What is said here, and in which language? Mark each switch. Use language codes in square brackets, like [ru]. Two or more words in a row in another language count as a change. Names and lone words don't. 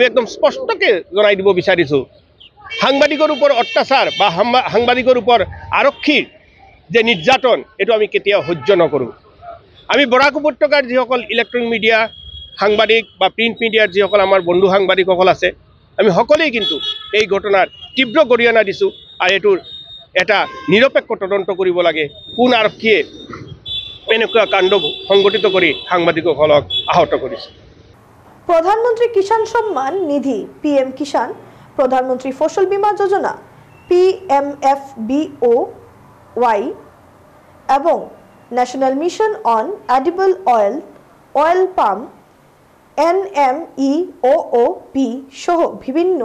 [as] একদম স্পষ্টকৈ জনাই দিব বিচাৰিছোঁ সাংবাদিকৰ ওপৰত অত্যাচাৰ বা সাংবাদিকৰ ওপৰত আৰক্ষীৰ যে নিৰ্যাতন এইটো আমি কেতিয়াও সহ্য নকৰোঁ আমি বৰাক উপত্যকাৰ যিসকল [en] electronic media [as] সাংবাদিক বা [en] print media [as] যিসকল আমাৰ বন্ধু সাংবাদিকসকল আছে আমি সকলোৱেই কিন্তু এই ঘটনাৰ তীব্ৰ গৰিহণা দিছোঁ আৰু এইটোৰ এটা নিৰপেক্ষ তদন্ত কৰিব লাগে কোন আৰক্ষীয়ে এনেকুৱা কাণ্ড সংগঠিত কৰি সাংবাদিকসকলক আহত কৰিছে [bn] প্রধানমন্ত্রী কিষাণ সম্মান নিধি পিএম কিষাণ প্রধানমন্ত্রী ফসল বীমা যোজনা PMFBOY এবং ন্যাশনাল মিশন অন এডিবল অয়েল পাম NMEOOP সহ বিভিন্ন